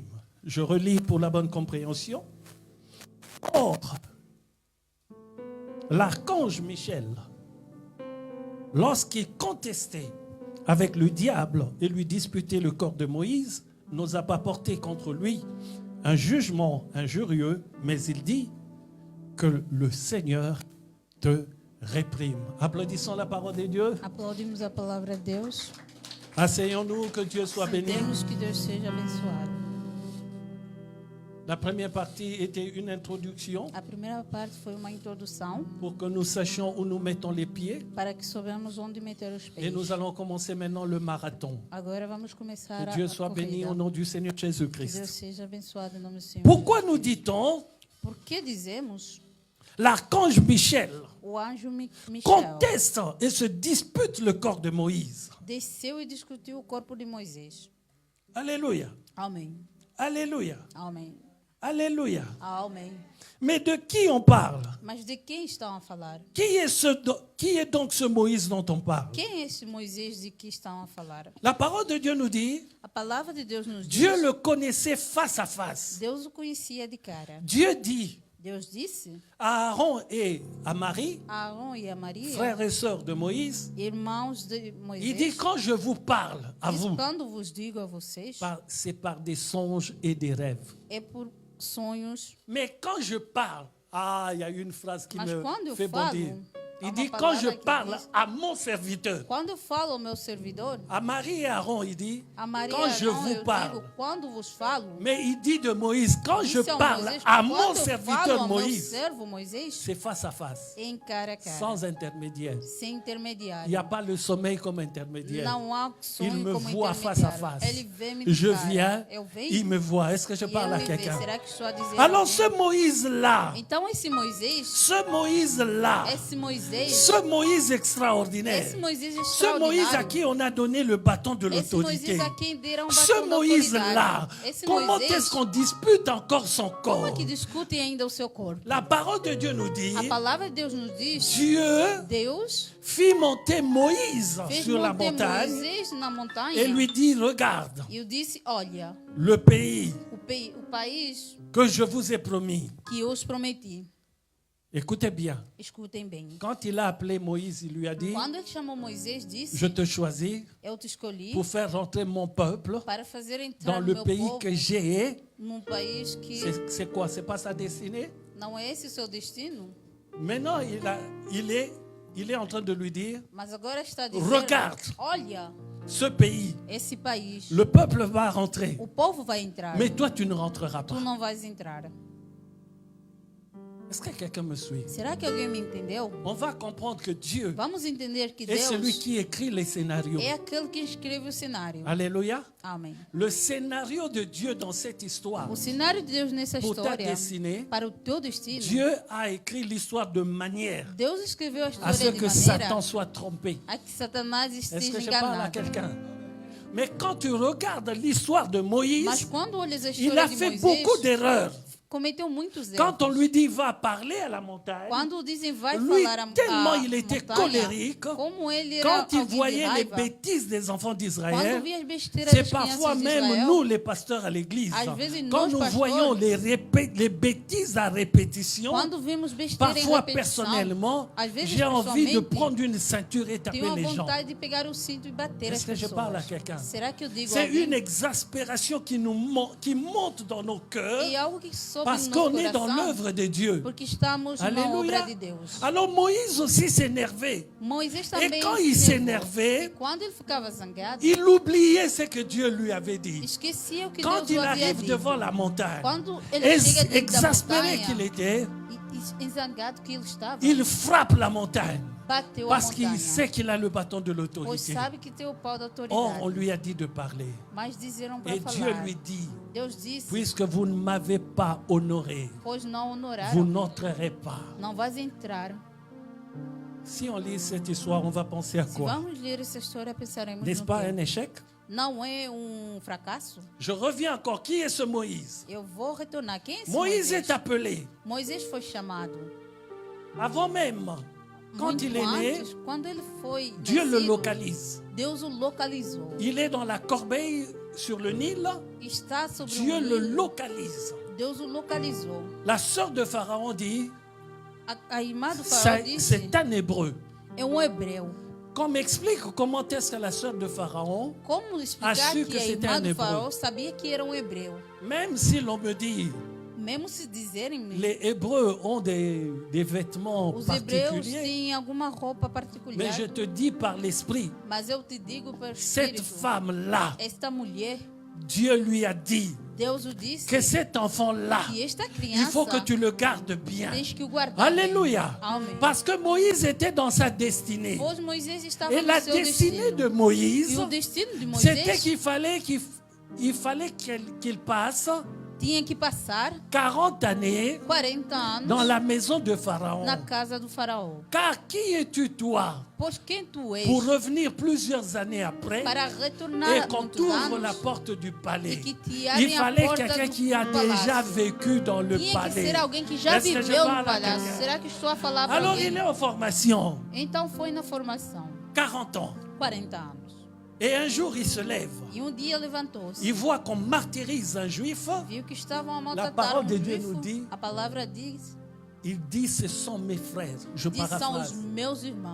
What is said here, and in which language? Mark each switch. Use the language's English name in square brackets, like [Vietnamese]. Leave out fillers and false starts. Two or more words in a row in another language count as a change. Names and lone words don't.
[French] Je relis pour la bonne compréhension. Or, l'archange Michel, lorsqu'il contestait avec le diable et lui disputait le corps de Moïse, n'osa pas porter contre lui un jugement injurieux, mais il dit que le Seigneur te réprime. Applaudissons la parole de Dieu. [Portuguese] Aplaudimos a palavra de Deus. [French] Asseyons-nous, que Dieu soit béni. [Portuguese] Sentemos, que Deus seja abençoado. [French] La première partie était une introduction [Portuguese] A primeira parte foi uma introdução [French] pour que nous sachions où nous mettons les pieds. [Portuguese] para que soubemos onde meter os [French] Et [Portuguese] pés. [French] nous allons commencer maintenant le marathon. [Portuguese] Agora vamos começar [French] Que [Portuguese] a [French] Dieu soit béni [Portuguese] corrida. [French] au nom du Seigneur [Portuguese] Que Deus [French] Jésus-Christ. [Portuguese] seja abençoado em nome do Senhor. [French] Pourquoi nous dit-on [Portuguese] Por que dizemos [French] l'archange Michel [Portuguese] o anjo Michel [French] conteste et se dispute le corps de Moïse? [Portuguese] desceu e discutiu o corpo de Moisés? [French] Alléluia. [Portuguese] Amém. [French] Alléluia. [Portuguese] Amém. [French] Alléluia. [Portuguese] Amém. [French] Mais de qui on parle? [Portuguese] Mas de quem estão a falar? [French] Qui est donc ce Moïse dont on parle? [Portuguese] Quem é esse Moisés de que estão a falar? [French] La parole de Dieu nous dit, [Portuguese] A palavra de Deus nos diz. [French] Dieu le connaissait face à face. [Portuguese] Deus o conhecia de cara. [French] Dieu dit [Portuguese] Deus disse [French] à Aaron et à Marie, [Portuguese] a Arão e a Maria, [French] frères et sœurs de Moïse, [Portuguese] irmãos de [French] il [Portuguese] Moisés, [French] dit, quand je vous parle à [Portuguese] diz, [French] vous, [Portuguese] quando vos digo a vocês, [French] c'est par des songes et des rêves. [Portuguese] é por sonhos. [French] Mais quand je parle, il y a une phrase qui [Portuguese] Mas [French] me [Portuguese] quando eu [French] fait [Portuguese] falo, [French] bondir. [Portuguese] há [French] Il [Portuguese] uma [French] dit, quand [Portuguese] palavra [French] je [Portuguese] que [French] parle [Portuguese] diz- [French] à mon serviteur, [Portuguese] Quando eu falo ao meu servidor, [French] à Marie et Aaron, il dit, [Portuguese] a Maria [French] quand [Portuguese] e [French] je [Portuguese] Arão, [French] vous [Portuguese] eu [French] parle. [Portuguese] digo, quando vos falo, [French] Mais il dit de Moïse, quand je [Portuguese] disse ao [French] parle [Portuguese] Moisés, [French] à [Portuguese] quando [French] mon [Portuguese] eu falo [French] serviteur [Portuguese] ao meu [French] Moïse, [Portuguese] servo Moisés, [French] c'est face à face, [Portuguese] em cara a cara, [French] sans intermédiaire. [Portuguese] sem [French] Il [Portuguese] intermediário. [French] n'y a pas le sommeil comme intermédiaire. [Portuguese] Não há sonho [French] Il me [Portuguese] como [French] voit face à [Portuguese] intermediário. [French] face. [Portuguese] Ele vê-me de [French] Je [Portuguese] cara. [French] viens, [Portuguese] Eu venho, [French] il me voit. Est-ce que je [Portuguese] e [French] parle [Portuguese] ele [French] à [Portuguese] me vê. [French] quelqu'un? [Portuguese] Será que estou a dizer [French] Alors [Portuguese] alguém? [French] ce Moïse-là, [Portuguese] Então esse Moisés, [French] ce [Portuguese] esse [French] Moïse extraordinaire, [Portuguese] esse Moisés [French] ce Moïse à [Portuguese] extraordinário, [French] qui on a donné le bâton de [Portuguese] esse [French] l'autorité, [Portuguese] Moisés a quem deram [French] ce [Portuguese] batom da [French] Moïse-là, [Portuguese] autoridade, esse [French] comment [Portuguese] Moisés, [French] est-ce qu'on dispute encore son [Portuguese] como [French] corps? [Portuguese] é que discutem ainda o seu corpo? [French] La parole de Dieu nous dit, [Portuguese] A palavra de Deus nos diz, [French] Dieu [Portuguese] Deus [French] fit monter Moïse [Portuguese] fez [French] sur la [Portuguese] monter [French] montagne [Portuguese] Moisés na montanha [French] et lui dit, regarde, [Portuguese] e eu disse, olha, [French] le pays [Portuguese] o país [French] que je vous ai promis. [Portuguese] que eu os prometi. [French] Écoutez bien, [Portuguese] Escutem bem. [French] quand il a appelé Moïse, il lui a dit, [Portuguese] Quando ele chamou Moisés, disse, [French] je te choisis [Portuguese] eu te escolhi [French] pour faire rentrer mon peuple [Portuguese] para fazer entrar [French] dans [Portuguese] no [French] le [Portuguese] meu [French] pays [Portuguese] povo [French] que j'ai. [Portuguese] num país que [French] C'est quoi? C'est pas sa destinée? [Portuguese] não é esse o seu destino, [French] Maintenant, il est en train de lui dire, [Portuguese] mas agora está a dizer, [French] regarde, [Portuguese] olha, [French] ce pays, [Portuguese] esse país, [French] le peuple va rentrer, [Portuguese] o povo vai entrar, [French] mais toi tu ne rentreras [Portuguese] tu [French] pas. [Portuguese] não vais entrar. [French] Est-ce que quelqu'un me suit? [Portuguese] Será que alguém me entendeu? [French] On va comprendre que Dieu [Portuguese] Vamos entender que [French] est celui [Portuguese] Deus [French] qui écrit les scénarios. [Portuguese] é aquele que escreve o cenário. [French] Alléluia. [Portuguese] Amém. [French] Le scénario de Dieu dans cette histoire, [Portuguese] O cenário de Deus nessa [French] pour ta [Portuguese] história, [French] destinée, [Portuguese] para o teu destino, [French] Dieu a écrit l'histoire de manière [Portuguese] Deus escreveu a [French] à ce [Portuguese] história de [French] que [Portuguese] maneira [French] Satan soit trompé. [Portuguese] a que Satanás [French] Est-ce [Portuguese] esteja [French] que je parle à [Portuguese] enganado. [French] quelqu'un? Mais quand tu regardes l'histoire de [Portuguese] Mas [French] Moïse, [Portuguese] quando olhas a [French] il [Portuguese] história [French] a [Portuguese] de [French] fait [Portuguese] Moisés, [French] beaucoup d'erreurs. [Portuguese] cometeu muitos erros. [French] Quand on lui dit va parler à la montagne, [Portuguese] Quando dizem vai [French] lui, [Portuguese] falar a [French] tellement il était [Portuguese] montanha, [French] colérique, [Portuguese] como ele era [French] quand il [Portuguese] alguém de [French] voyait les [Portuguese] raiva, [French] bêtises des enfants [Portuguese] quando [French] d'Israël, [Portuguese] via as besteiras [French] c'est [Portuguese] das [French] parfois [Portuguese] crianças de [French] même [Portuguese] Israel, [French] nous les pasteurs à l'église, [Portuguese] Às vezes [French] quand [Portuguese] nós, [French] nous [Portuguese] pastores, [French] voyons les bêtises à répétition, [Portuguese] quando vemos besteira em [French] parfois [Portuguese] repetição, [French] personnellement, [Portuguese] às vezes [French] j'ai envie de [Portuguese] pessoalmente, [French] prendre une ceinture et taper [Portuguese] tenho a [French] les gens. [Portuguese] vontade de pegar o cinto e bater [French] Est-ce [Portuguese] as [French] que je parle à [Portuguese] pessoas. [French] quelqu'un? [Portuguese] Será que eu digo a [French] C'est [Portuguese] alguém? [French] une exaspération qui monte dans nos cœurs [Portuguese] E algo que sobe [French] parce [Portuguese] no nosso [French] qu'on est dans [Portuguese] coração, [French] l'œuvre de Dieu. [Portuguese] porque estamos na [French] Alléluia. [Portuguese] obra de Deus. [French] Alors Moïse aussi s'énervait. [Portuguese] Moisés [French] Et [Portuguese] também [French] quand [Portuguese] se [French] il [Portuguese] nervou. [French] s'énervait, [Portuguese] E quando ele ficava zangado, [French] il oubliait ce que Dieu lui avait dit. [Portuguese] esquecia o que [French] Quand [Portuguese] Deus [French] il [Portuguese] o havia [French] arrive [Portuguese] dito. [French] devant la montagne, [Portuguese] Quando ele chega dentro da [French] exaspéré qu'il [Portuguese] montanha, [French] était, [Portuguese] e zangado que ele estava, [French] il frappe la montagne [Portuguese] bateu a [French] parce qu'il [Portuguese] montanha. [French] sait qu'il a le bâton de [Portuguese] Pois [French] l'autorité. [Portuguese] sabe que tem o pau da autoridade. [French] Or, on lui a dit de parler. [Portuguese] Mas dizeram para [French] Et Dieu [Portuguese] falar. [French] lui dit, [Portuguese] Deus disse, [French] puisque vous ne m'avez pas honoré, [Portuguese] pois não [French] vous [Portuguese] honoraram, [French] n'entrerez pas. [Portuguese] não vais entrar. [French] Si on lit cette histoire, on va penser à [Portuguese] Se [French] quoi? [Portuguese] vamos ler essa história, pensaremos [French] N'est-ce [Portuguese] no [French] pas [Portuguese] quê? [French] un échec? [Portuguese] Não é fracasso? [French] Je reviens encore. Qui est ce Moïse? [Portuguese] Eu vou retornar. Quem é esse [French] Moïse [Portuguese] Moisés? [French] est appelé. [Portuguese] Moisés foi chamado. [French] Avant même, quand [Portuguese] Muito [French] il est né, [Portuguese] antes, quando ele foi [French] Dieu le [Portuguese] nascido, [French] localise. [Portuguese] Deus o localizou. [French] Il est dans la corbeille sur le Nil. [Portuguese] Está sobre [French] Dieu [Portuguese] um [French] le [Portuguese] Nilo, [French] localise. [Portuguese] Deus o localizou. [French] La sœur de Pharaon dit, [Portuguese] A irmã do faraó disse, [French] c'est un hébreu. [Portuguese] é hébreu. [French] Qu'on m'explique comment est-ce que la sœur de Pharaon, [Portuguese] Como explicar Acho que [French] que [Portuguese] a [French] c'était [Portuguese] irmã [French] un [Portuguese] do [French] hébreu. [Portuguese] faraó sabia que era hebreu? [French] même si l'on me dit, [Portuguese] Mesmo se dizerem, [French] les Hébreux ont des vêtements [Portuguese] os hebreus [French] particuliers, [Portuguese] têm alguma roupa [French] mais [Portuguese] particular. [French] je te dis par l'esprit, [Portuguese] Mas eu te digo pelo [French] cette [Portuguese] Espírito, [French] femme-là, [Portuguese] esta mulher, [French] Dieu lui a dit [Portuguese] Deus o disse, [French] que cet enfant-là, [Portuguese] que esta [French] il [Portuguese] criança [French] faut que tu le gardes bien. [Portuguese] tens que o guardar. [French] Alléluia. [Portuguese] Amém. [French] Parce que Moïse était dans sa destinée. [Portuguese] Pois Moisés estava [French] Et [Portuguese] no [French] la [Portuguese] seu [French] destinée [Portuguese] destino. [French] de Moïse, [Portuguese] E o destino de [French] c'était [Portuguese] Moisés [French] qu'il fallait qu'il passe [Portuguese] tinha que passar [French] 40 années [Portuguese] 40 anos [French] dans la maison de Pharaon. [Portuguese] na casa do faraó. [French] Car qui es-tu toi [Portuguese] Pois quem tu és [French] pour revenir plusieurs années après [Portuguese] para retornar [French] et qu'on [Portuguese] muitos [French] t'ouvre la [Portuguese] anos? [French] porte du palais? Et qui te Il [Portuguese] abre a [French] fallait [Portuguese] porta [French] quelqu'un [Portuguese] do [French] qui a [Portuguese] palácio. [French] déjà vécu dans le [Portuguese] Tinha que [French] palais. [Portuguese] ser alguém que já [French] Est-ce que je [Portuguese] viveu no [French] parle à [Portuguese] palácio. [French] quelqu'un? [Portuguese] Será que estou a falar para [French] Alors [Portuguese] alguém? [French] il est en formation, [Portuguese] Então foi na formação, [French] 40 ans. [Portuguese] 40 anos. [French] Et un jour il se lève. [Portuguese] E dia levantou-se. [French] Il voit qu'on martyrise un juif. [Portuguese] Viu que estavam a [French] La [Portuguese] maltratar [French] parole de Dieu [Portuguese] juifo. [French] nous dit, [Portuguese] A palavra diz, [French] il dit ce sont mes frères. Je [Portuguese] são os [French] paraphrase. [Portuguese] meus irmãos.